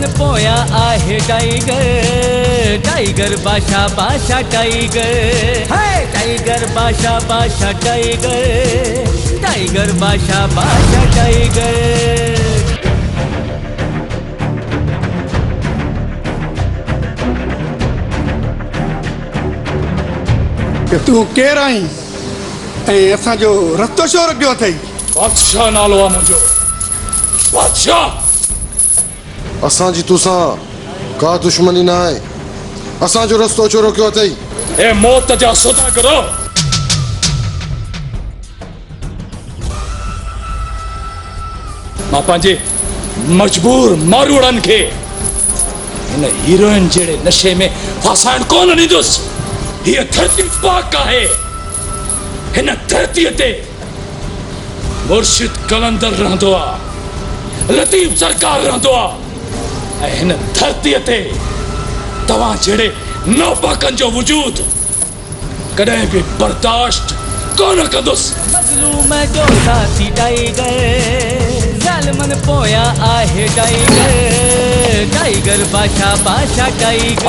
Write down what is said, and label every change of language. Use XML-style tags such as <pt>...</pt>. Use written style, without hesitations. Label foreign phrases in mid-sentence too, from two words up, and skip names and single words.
<sd>पोया आहे टाइगर टाइगर बादशाह बादशाह टाइगर है टाइगर बादशाह बादशाह टाइगर टाइगर बादशाह बादशाह टाइगर तूं केरु आहीं ऐं असांजो रस्तो छो रखियो अथई बादशाह नालो आहे मुंहिंजो बादशाह असांजी तोसां का दुश्मनी न आहे असांजो रस्तो छो रोकियो अथई ए मौत जा सौदा करो मां पंहिंजे मजबूर मारूड़नि खे हिन हीरोइन जहिड़े नशे में फासाइण कोन ॾींदुसि हीअ धरती पाक आहे हिन धरतीअ ते मुर्शिद कलंदर रहंदो आहे लतीफ़ सरकार रहंदो आहे ऐं हिन धरतीअ ते तव्हां जहिड़े नौपाकनि जो वजूद कॾहिं बि बर्दाश्त कोन कंदुसि। मज़लूम जो साथी टाइगर ज़ालिमन पोयां आहे टाइगर बादशाह टाइगर।</sd>